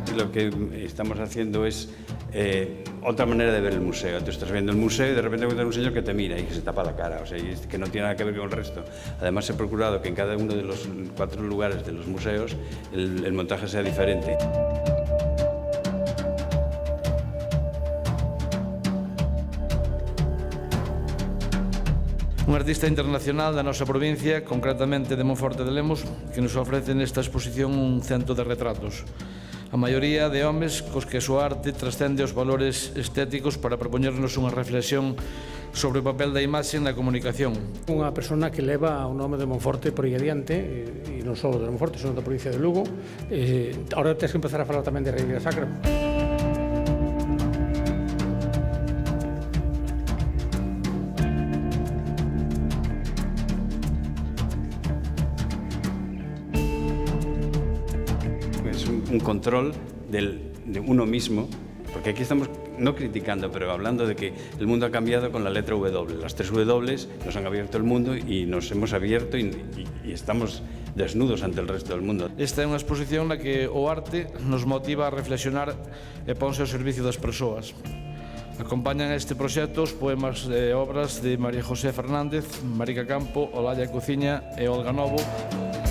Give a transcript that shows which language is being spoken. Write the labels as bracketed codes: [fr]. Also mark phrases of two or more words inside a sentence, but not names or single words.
[es] lo que estamos haciendo es otra manera de ver el museo. Tú estás viendo el museo y de repente encuentras un señor que te mira y que se tapa la cara, o sea, y que no tiene nada que ver con el resto. Además, he procurado que en cada uno de los 4 lugares de los museos el montaje sea diferente. [gl] Un artista internacional da nosa provincia, concretamente de Monforte de Lemos, que nos ofrece nesta exposición un cento de retratos. A maioría de homes cos que a súa arte trascende os valores estéticos para propoñernos unha reflexión sobre o papel da imaxe na comunicación. Unha persona que leva o nome de Monforte por aí adiante, e non só de Monforte, senón da provincia de Lugo. Ahora tens que empezar a falar tamén de Ribeira Sacra. [es] Es un control de uno mismo, porque aquí estamos no criticando, pero hablando de que el mundo ha cambiado con la letra W. Las 3 W nos han abierto el mundo y nos hemos abierto y estamos desnudos ante el resto del mundo. [gl] Esta é unha exposición na que o arte nos motiva a reflexionar e ponse ao servicio das persoas. Acompañan este proxecto os poemas e obras de María José Fernández, Marica Campo, Olalla Cociña e Olga Novo.